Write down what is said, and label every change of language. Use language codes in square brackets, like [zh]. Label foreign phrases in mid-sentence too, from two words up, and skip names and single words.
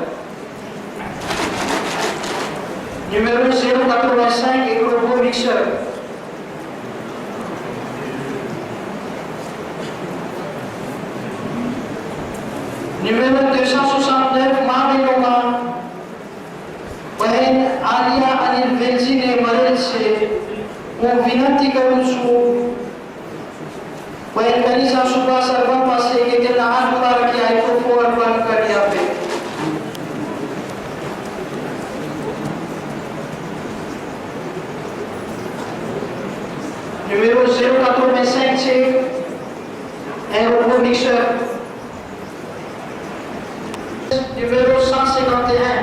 [fr] Numéro 085 et robot mixeur. Numéro 269 Mameloma. [gu] બહેન આલિયા અનિલ વેલજીને મળેલ છે. હું વિનંતી કરું છું બહેન કનિષા સુભા સરવા પાસે કે તેમના હાથ દ્વારા ક્યાંય તોફો અર્પણ કરી આપે. [fr] Numéro 085 છે un robot mixeur. Numéro 151.